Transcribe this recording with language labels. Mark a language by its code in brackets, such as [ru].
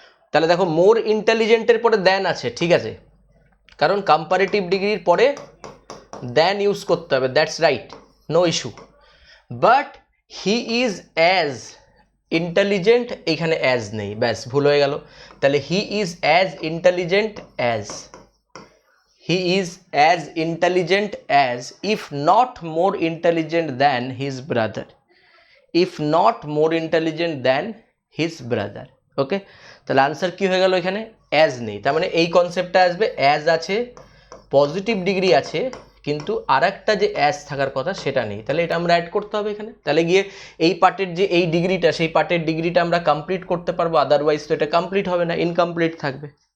[bn] তাহলে দেখো মোর ইন্টেলিজেন্টের পরে দ্যান আছে, ঠিক আছে, কারণ কম্পারেটিভ ডিগ্রির পরে দ্যান ইউজ করতে হবে, [en] That's right, no issue. But he is as intelligent, [bn] এখানে অ্যাজ নেই, ব্যাস ভুল হয়ে গেল। [en] তাহলে he is as intelligent as, he is as intelligent as, if not more intelligent than his brother, if not more intelligent than his brother, okay. [bn] তাহলে answer কি হয়ে গেল, এখানে অ্যাজ নেই, তার মানে এই কনসেপ্টটা আসবে, অ্যাজ আছে, পজিটিভ ডিগ্রি আছে, কিন্তু আর একটা যে অ্যাজ থাকার কথা সেটা নেই। তাহলে এটা আমরা অ্যাড করতে হবে এখানে, তাহলে গিয়ে এই পার্টের যে এই ডিগ্রিটা, সেই পার্টের ডিগ্রিটা আমরা কমপ্লিট করতে পারবো, আদারওয়াইজ তো এটা কমপ্লিট হবে না, ইনকমপ্লিট থাকবে।